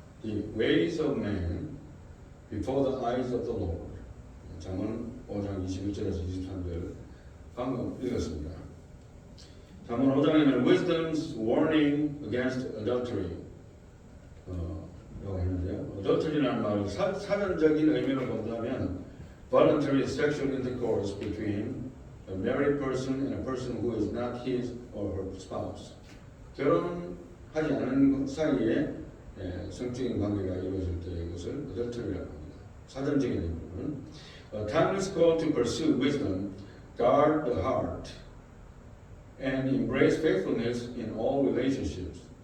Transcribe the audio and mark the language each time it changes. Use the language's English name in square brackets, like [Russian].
[English] The ways of man before the eyes of the Lord. [Korean] 잠언 5장 21절에서 23절 방금 읽었습니다. 잠언 5장에는 Wisdom's warning against adultery 라고 했는데요. [English] adultery라는 말은 사전적인 의미를 본다면 voluntary sexual intercourse between a married person and a person who is not his or her spouse. [Korean] 결혼하지 않은 사이에 성적인 관계가 이루어질 때 이것을 adultery라고 합니다. [English] 사전적인 의미는 a timeless call to pursue wisdom, guard the heart, and embrace faithfulness in all relationships.